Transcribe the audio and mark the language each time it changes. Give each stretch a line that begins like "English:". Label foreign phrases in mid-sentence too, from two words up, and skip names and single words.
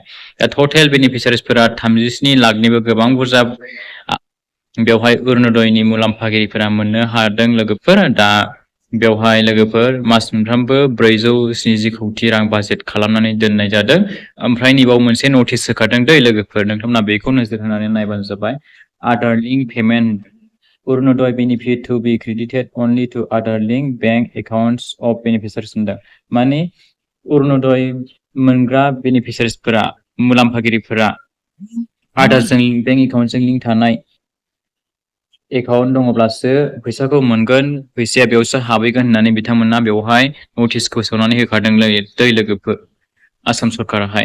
Bodo: दा टटेल बेनिफिसारिसफोरा 37 लाखनिबो गोबां बुरजा बेवहाय अरुणोदयनि मुलाम्फागिरिफोरा मोननो हादों लोगोफोर। दा बेवहाय लोगोफोर मास मोनफ्रोमबो 470 कौटि रां बाजेट खालामनानै दोननाय जादों। ओमफ्राय नैबाव मोनसे नटिस होखादों दै लोगोफोर, नोंथांमोना बेखौ नोजोर होनानै नायबानो जाबाय।
English: आधार link payment Orunodoi benefit to be credited only to other linked bank accounts of beneficiaries होनदों।
Bodo: माने अरुणोदय मोनग्रा बेनिफिसारिसफोरा मुलाम्फागिरिफोरा आधारजों बेंक एकाउन्टजों लिंक थानाय एकाउन्ट दङब्लासो फैसाखौ मोनगोन, फैसाया बेयावसो हाबहैगोन होननानै बिथांमोना बेवहाय नटिसखौ सोनानै होखादों दै लोगोफोर आसाम सरकाराहाय।